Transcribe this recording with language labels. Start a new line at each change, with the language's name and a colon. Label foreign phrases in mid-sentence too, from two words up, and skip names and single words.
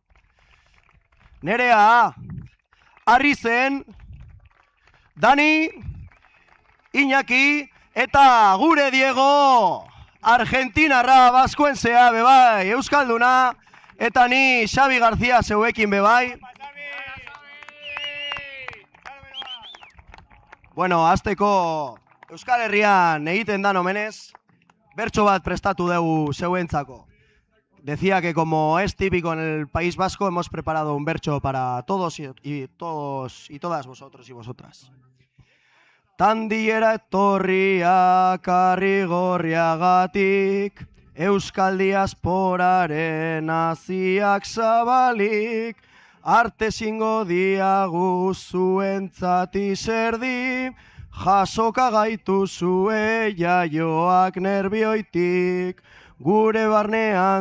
Basque: Nerea, Arrizen, Dani, Iñaki, eta gure Diego, Argentinarra, Baskuensea, bebai, Euskalduna, eta ni Xavi García zeuekin bebai. Bueno, hasteko Euskal Herrian egiten dan omenez, bertso bat prestatu dugu zeuentzako.
Spanish: Decía que como es típico en el País Vasco, hemos preparado un bertso para todos y todas vosotros y vosotras.
Basque: Tandilera etorriak Arrigorriagatik, Euskal diasporaren haziak zabalik, arte zingo diagu zuentzat izerdi, Jasoka gaituzue jaioak nerbioitik, gure barnean